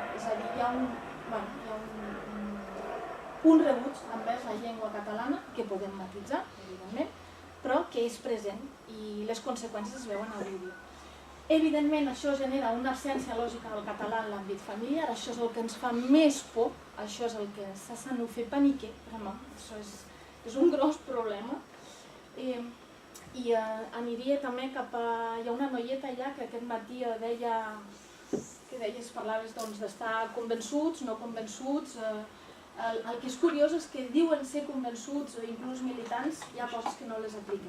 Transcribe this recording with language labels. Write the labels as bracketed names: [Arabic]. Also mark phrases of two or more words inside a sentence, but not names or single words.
[Catalan] És a dir, hi ha un rebuig envers la llengua catalana que podem matisar, evidentment, però que és present i les conseqüències es veuen avui dia. Evidentment, això genera una absència lògica del català en l'àmbit familiar, això és el que ens fa més por, això és el que [French] ça nous fait paniquer, vraiment, [Catalan] això és un gros problema. I aniria també cap a... Hi ha una noieta allà que aquest matí deia, parlaves d'estar convençuts, no convençuts. El que és curiós és que diuen ser convençuts, inclús militants, hi ha coses que no les apliquen.